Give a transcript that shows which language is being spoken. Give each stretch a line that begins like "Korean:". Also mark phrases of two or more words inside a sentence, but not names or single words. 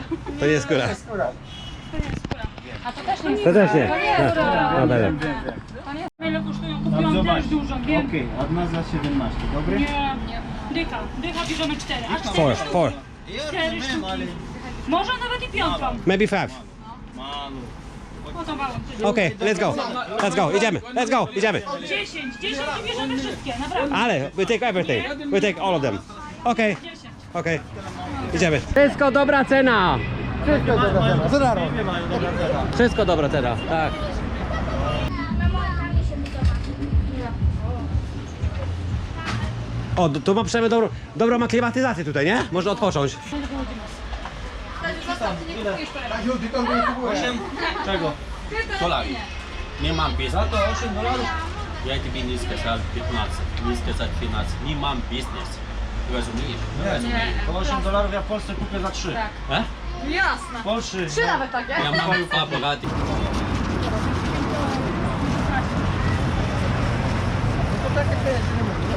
Polish: To nie jest skóra. Skóra. To nie jest skóra. A to też nie jest To też nie. To nie jest skóra. No, dobra. Ile kosztują? Kupiłam też dużo, wiem. Okej, jedna za 17, dobry? Nie, dycha. Dycha bierzemy 4. A 4
English: Four.
Polish: sztuki. 4 sztuki. Może nawet i piątką.
English: Maybe five.
Polish: Podobało mi się.
English: Okay, let's go, idziemy,
Polish: 10 i bierzemy wszystkie, naprawdę. Ale,
English: we take everything, we take all of them. Okay,
Polish: 10. okay, idziemy. Wszystko dobra cena. Za darmo. Wszystko dobra cena, tak. O, tu ma przynajmniej dobrą ma klimatyzację tutaj, nie? Można odpocząć. Czego? Dolari. Nie mam biznes. Za to $8?
Russian: Ja тебе не сказал 15, не сказать 15.
Polish: Nie mam biznes. Rozumiesz? Nie. To $8 ja w Polsce kupię za 3. A? Jasne. W Polsce. 3 nawet takie. Ja mam aparaty. To tak jak